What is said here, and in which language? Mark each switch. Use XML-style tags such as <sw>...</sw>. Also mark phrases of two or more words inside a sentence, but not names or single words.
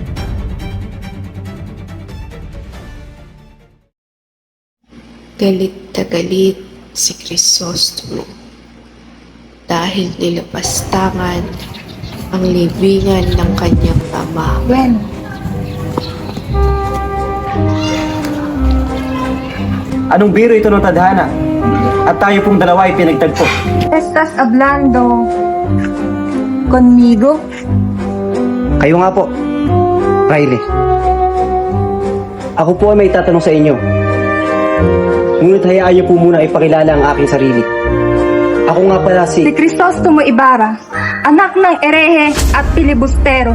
<tl>Galit na galit si Crisostomo dahil nilapastangan ang libingan ng kanyang ama. Anong biro ito ng tadhana? At tayo pong dalawa ay pinagtagpo.</tl> <es>Estás hablando conmigo?</es> <tl>Kayo nga po, Riley. Ako po ay may tatanong sa inyo. Ngunit hayaan niyo po muna ipakilala ang aking sarili. Ako nga pala Si Crisostomo Ibarra, anak ng erehe at pilibustero.</tl>